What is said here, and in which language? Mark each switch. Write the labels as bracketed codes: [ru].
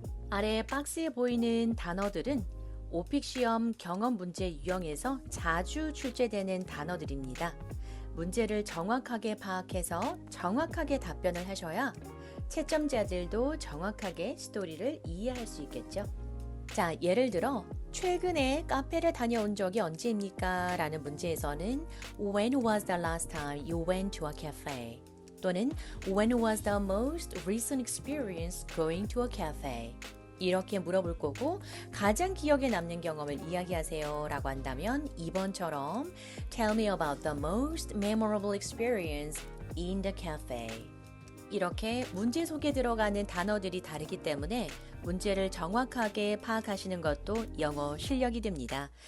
[ko] 아래 박스에 보이는 단어들은 오픽 시험 경험 문제 유형에서 자주 출제되는 단어들입니다. 문제를 정확하게 파악해서 정확하게 답변을 하셔야 채점자들도 정확하게 스토리를 이해할 수 있겠죠. 자, 예를 들어 최근에 카페를 다녀온 적이 언제입니까? 라는 문제에서는 [en] When was the last time you went to a cafe? 또는 When was the most recent experience going to a cafe? [ko] 이렇게 물어볼 거고 가장 기억에 남는 경험을 이야기하세요 라고 한다면 2번처럼 [en] Tell me about the most memorable experience in the cafe. [ko] 이렇게 문제 속에 들어가는 단어들이 다르기 때문에 문제를 정확하게 파악하시는 것도 영어 실력이 됩니다.